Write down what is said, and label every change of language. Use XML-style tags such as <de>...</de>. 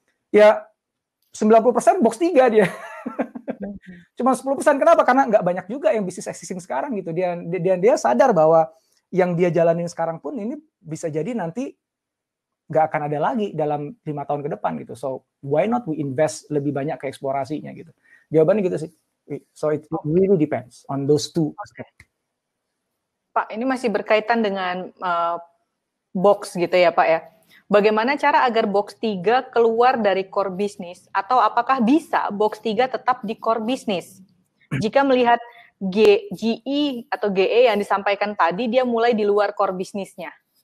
<id>Ya 90% box 3 dia. Cuma 10%, kenapa? Karena nggak banyak juga yang bisnis existing sekarang gitu. Dia sadar bahwa yang dia jalanin sekarang pun ini bisa jadi nanti nggak akan ada lagi dalam 5 tahun ke depan gitu.</id> <en>So why not we invest</en> <id>lebih banyak ke eksplorasinya gitu. Jawabannya gitu sih.</id> <en>So it really depends on those two. Okay.</en> <id>Pak, ini masih berkaitan dengan box gitu ya Pak ya. Bagaimana cara agar box 3 keluar dari core bisnis, atau apakah bisa box 3 tetap di core bisnis? Jika melihat GE atau GE yang disampaikan tadi, dia mulai di luar core bisnisnya.</id>